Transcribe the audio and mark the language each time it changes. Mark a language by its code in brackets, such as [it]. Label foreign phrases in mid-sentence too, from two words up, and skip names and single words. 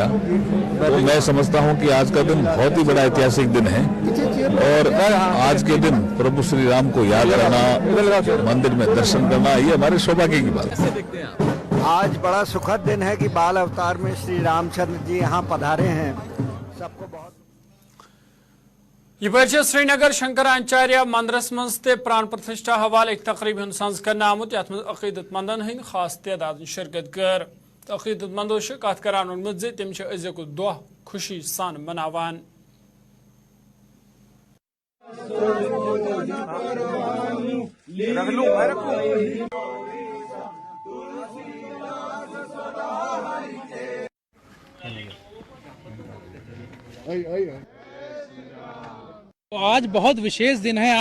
[hi] तो मैं समझता हूं कि आज का दिन बहुत ही बड़ा ऐतिहासिक दिन है और आज के दिन प्रभु श्री राम को याद करना, मंदिर में दर्शन करना, ये हमारे सौभाग्य की बात है। आज बड़ा सुखद दिन है कि बाल अवतार में श्री रामचंद्र जी यहाँ पधारे हैं। सबको बहुत [ks] यह श्रीनगर शंकराचार्य मंदिरस मज ते प्राण प्रतिष्ठा हवाल एक तकरीब संज कर आमुत यथ मज अकीदतमंदन हंद खास तादाद शिरकत कर। अकीदतमंदों कत करान वोनमुत तम अजुक दह खुशी सान मनावान। [hi] आज बहुत विशेष दिन है।